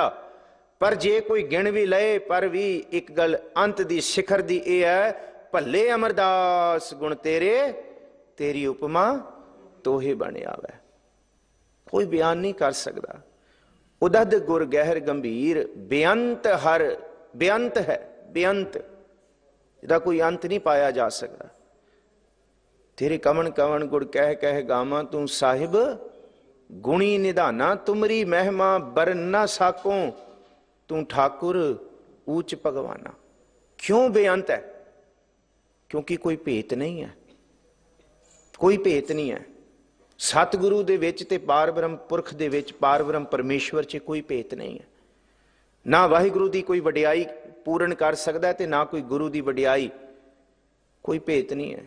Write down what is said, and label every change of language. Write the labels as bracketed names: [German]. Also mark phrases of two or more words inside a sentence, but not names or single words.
[Punjabi] ਪਰ ਜੇ ਕੋਈ ਗਿਣ ਭੀ ਲਏ ਪਰ ਭੀ ਇਕ ਗੱਲ ਅੰਤ ਦੀ ਸ਼ਿਖਰ ਦੀ ਏ ਹੈ, ਭਲੇ ਅਮਰਦਾਸ ਗੁਣ ਤੇਰੇ, ਤੇਰੀ ਉਪਮਾ ਤੋਹੇ ਬਨ ਆਵੇ। [Hindi] कोई बयान नहीं कर सकता। [Punjabi] ਉਦਦ ਗੁਰ ਗਹਿਰ ਗੰਭੀਰ ਬੇਅੰਤ ਹਰ, ਬੇਅੰਤ ਹੈ, ਬੇਅੰਤ, ਜਿਹਦਾ ਕੋਈ ਅੰਤ ਨਹੀਂ ਪਾਇਆ ਜਾ ਸਕਦਾ। ਤੇਰੇ ਕਵਨ ਕਵਨ ਗੁੜ ਕਹਿ ਕਹਿ ਗਾਵਾਂ, ਤੂ ਸਾਹਿਬ ਗੁਣੀ ਨਿਧਾਨਾ, ਤੁਮਰੀ ਮਹਿਮਾ ਬਰਨ ਨਾ ਸਾਕੋਂ, ਤੂ ਠਾਕੁਰ ਊਂਚ ਭਗਵਾਨਾ। [Hindi] क्यों बेअंत है? क्योंकि कोई भेत नहीं है, कोई भेत नहीं है। [Punjabi] ਸਤਗੁਰੂ ਦੇ ਵਿਚ ਤੇ ਪਾਰ ਬ੍ਰਹਮ ਪੁਰਖ ਦੇ ਵਿਚ, ਪਾਰ ਬ੍ਰਹਮ ਪਰਮੇਸ਼ਵਰ ਚ ਕੋਈ ਭੇਤ ਨਹੀਂ ਹੈ। ਨਾ ਵਾਹਿਗੁਰੂ ਦੀ ਕੋਈ ਵਡਿਆਈ ਪੂਰਨ ਕਰ ਸਕਦਾ ਹੈ ਤੇ ਨਾ ਕੋਈ ਗੁਰੂ ਦੀ ਵਡਿਆਈ, ਕੋਈ ਭੇਤ ਨਹੀਂ ਹੈ।